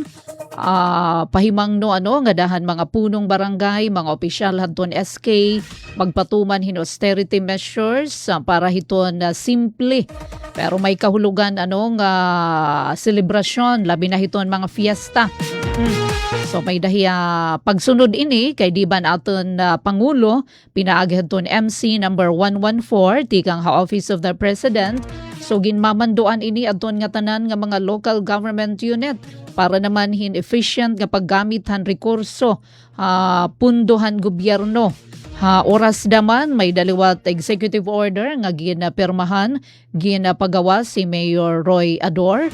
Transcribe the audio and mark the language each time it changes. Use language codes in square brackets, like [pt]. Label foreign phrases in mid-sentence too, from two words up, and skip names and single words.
[war] Pahimang nga dahan mga punong barangay, mga opisyal hadton SK magpatuman hin [en] austerity measures [war] para hiton simple pero may kahulugan nga selebrasyon labi na hiton mga fiesta. So may dahiya pagsunod ini kay diban aton Pangulo pinaagid ton MC number 114 tikang Office of the President. So ginmamanduan ini adton nga tanan nga mga [en] local government unit [war] para naman hin efficient nga paggamit han rekurso pundohan gobyerno. Oras daman may daliwat [en] executive order [war] nga ginapirmahan ginapagawas si Mayor Roy Ador.